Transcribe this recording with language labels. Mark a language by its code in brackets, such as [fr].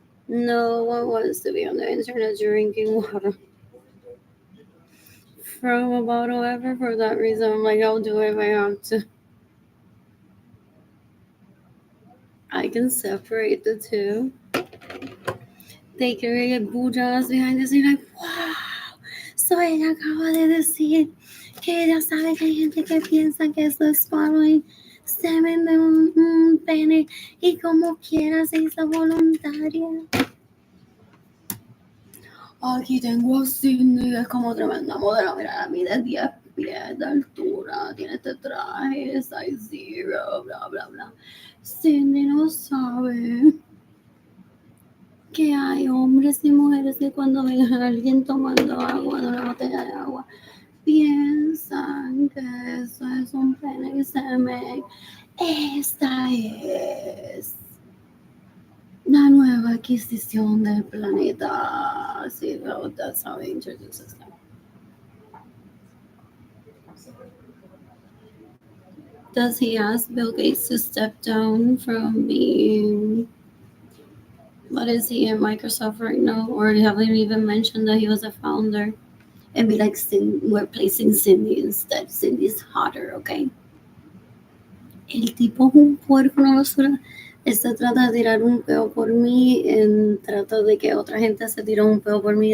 [en] No one wants to be on the internet drinking water from a bottle ever. For that reason, I'm like, I'll do it if I have to. I can separate the two. They can get bujas behind the scene like, wow. [es] So ella acaba de decir que ella sabe que hay gente que piensa que esto es [en] swallowing semen [es] de un pene y como quiera se hizo voluntaria. Aquí tengo a Cindy, es como tremenda modelo. Mira, mide 10 pies de altura, tiene este traje, [en] size zero, [es] bla, bla, bla. Cindy no sabe que hay hombres y mujeres que cuando ven a alguien tomando agua de una botella de agua, piensan que eso es un pene y semen. Esta es la nueva adquisición del planeta. [en] Sí, well, that's how he introduces them. Does he ask Bill Gates to step down from being, what is he in Microsoft right now? Or haven't even mentioned that he was a founder? And be like, we're placing Cindy instead. Cindy's hotter, okay? [es] El tipo es un puerco, una basura. Este trata de tirar un peo por mí en trata de que otra gente se tire un peo por mí.